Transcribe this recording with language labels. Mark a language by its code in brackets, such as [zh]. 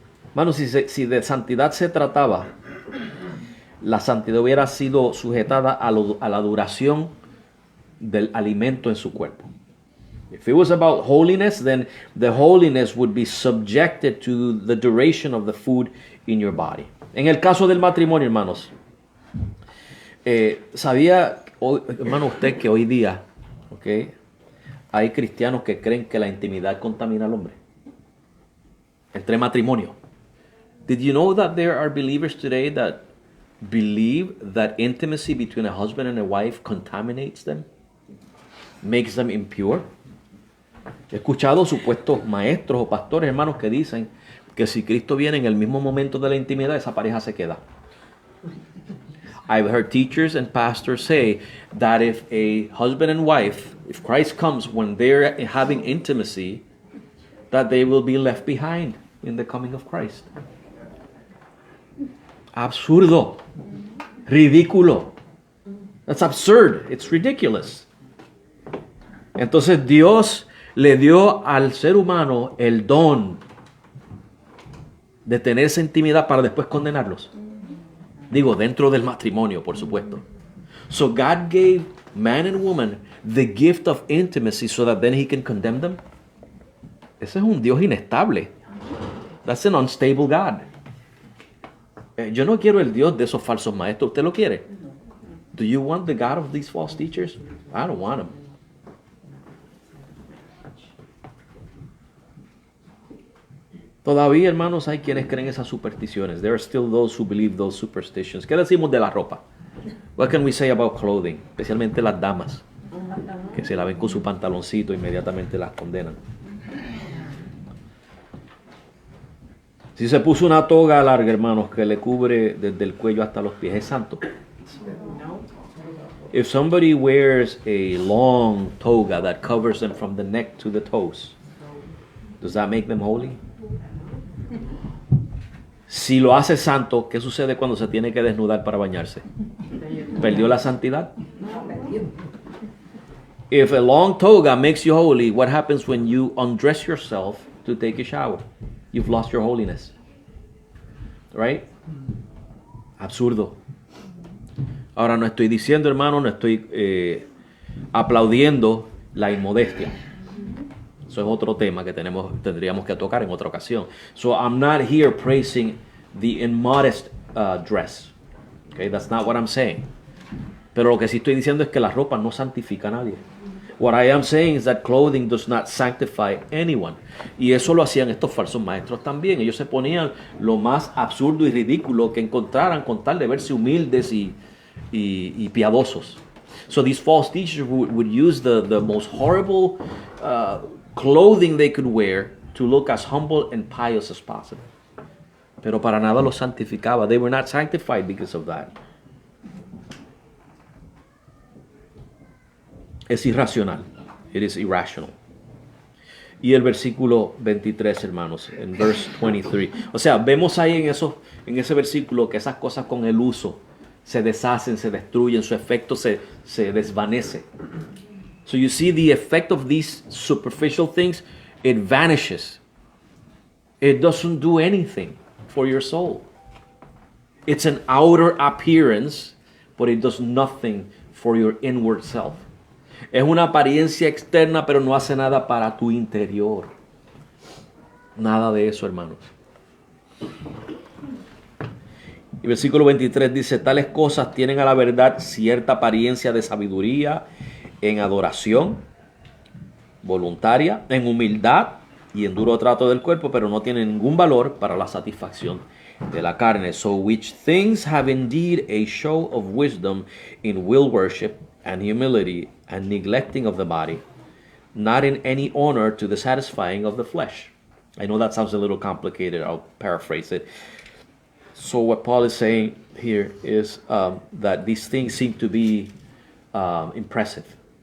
[es] Hermano, si de santidad se trataba, la santidad hubiera sido sujetada a la duración del alimento en su cuerpo. [en] If it was about holiness, then the holiness would be subjected to the duration of the food in your body. [es] En el caso del matrimonio, hermanos, ¿sabía, hermano, usted que hoy día, okay, hay cristianos que creen que la intimidad contamina al hombre? Entre matrimonio. [en] Did you know that there are believers today that believe that intimacy between a husband and a wife contaminates them? Makes them impure? [es] He escuchado supuestos maestros o pastores, hermanos, que dicen que si Cristo viene en el mismo momento de la intimidad, esa pareja se queda. [en] I've heard teachers and pastors say that if a husband and wife, if Christ comes when they're having intimacy, that they will be left behind in the coming of Christ. [es] Absurdo. Ridículo. [en] That's absurd. It's ridiculous. [es] Entonces Dios le dio al ser humano el don de tener esa intimidad para después condenarlos. Digo, dentro del matrimonio, por supuesto. [en] So God gave man and woman the gift of intimacy so that then he can condemn them. [es] Ese es un Dios inestable. [en] That's an unstable God. [es] Yo no quiero el Dios de esos falsos maestros. ¿Usted lo quiere? [en] Do you want the God of these false teachers? I don't want him. [es] Todavía, hermanos, hay quienes creen esas supersticiones. [en] There are still those who believe those superstitions. [es] ¿Qué decimos de la ropa? [en] What can we say about clothing? [es] Especialmente las damas, que se la ven con su pantaloncito, inmediatamente las condenan. Si se puso una toga larga, hermanos, que le cubre desde el cuello hasta los pies, ¿es santo? [en] If somebody wears a long toga that covers them from the neck to the toes, does that make them holy? [es] Si lo hace santo, ¿qué sucede cuando se tiene que desnudar para bañarse? ¿Perdió la santidad? [en] If a long toga makes you holy, what happens when you undress yourself to take a shower? You've lost your holiness. Right? [es] Absurdo. Ahora no estoy diciendo, hermano, no estoy aplaudiendo la inmodestia. Eso es otro tema que tendríamos que tocar en otra ocasión. [en] So I'm not here praising the immodest dress. Okay, that's not what I'm saying. [es] Pero lo que sí estoy diciendo es que la ropa no santifica a nadie. [en] What I am saying is that clothing does not sanctify anyone. [es] Y eso lo hacían estos falsos maestros también. Ellos se ponían lo más absurdo y ridículo que encontraran con tal de verse humildes y piadosos. [en] So these false teachers would use the most horrible clothing they could wear to look as humble and pious as possible. [es] Pero para nada los santificaba. [en] They were not sanctified because of that. [es] Es irracional. [en] It is irrational. [es] Y el versículo 23, hermanos, en verse 23. O sea, vemos ahí en ese versículo que esas cosas con el uso se deshacen, se destruyen, su efecto se desvanece. [en] So you see the effect of these superficial things, it vanishes. It doesn't do anything for your soul. It's an outer appearance, but it does nothing for your inward self. [es] Es una apariencia externa, pero no hace nada para tu interior. Nada de eso, hermanos. Y versículo 23 dice, tales cosas tienen a la verdad cierta apariencia de sabiduría en adoración voluntaria, en humildad y en duro trato del cuerpo, pero no tienen ningún valor para la satisfacción de la carne. [en] So which things have indeed a show of wisdom in will worship and humility and neglecting of the body, not in any honor to the satisfying of the flesh. I know that sounds a little complicated. I'll paraphrase it. So what Paul is saying here is that these things seem to be impressive.